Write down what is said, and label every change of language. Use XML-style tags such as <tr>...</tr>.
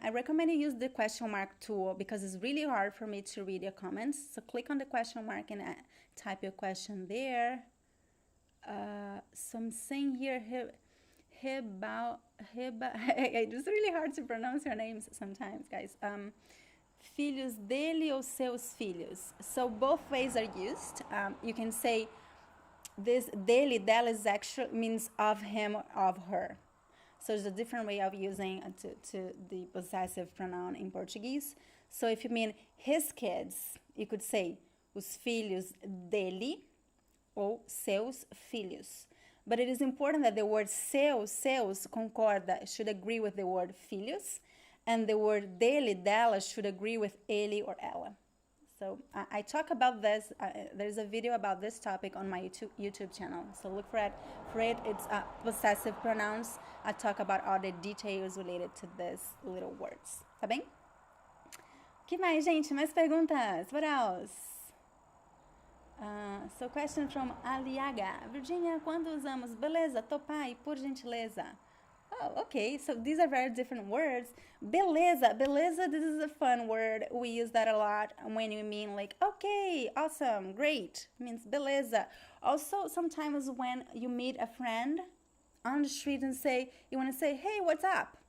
<en>I recommend you use the question mark tool, because it's really hard for me to read your comments. So click on the question mark and type your question there. So I'm saying here, it's really hard to pronounce your names sometimes, guys.</en> <pt>Filhos dele ou seus filhos.</pt> <en>So both ways are used. You can say this dele, dela is actually means of him or of her. So there's a different way of using to the possessive pronoun in Portuguese. So if you mean his kids, you could say</en> <pt>os filhos dele ou seus filhos.</pt> <en>But it is important that the word seus, concorda, should agree with the word filhos, and the word dele, dela, should agree with ele or ela. So I talk about this. There's a video about this topic on my YouTube channel. So look for it. It's possessive pronouns. I talk about all the details related to these little words.</en> <pt>Tá bem? O que mais, gente? Mais perguntas?</pt> <en>What else? So question from Aliaga.</en> <pt>Virginia, quando usamos beleza, topar e por gentileza?</pt> <en>Oh, okay. So these are very different words. Beleza, this is a fun word. We use that a lot when you mean like, okay, awesome, great. It means beleza. Also, sometimes when you meet a friend on the street and you want to say, hey, what's up?</en>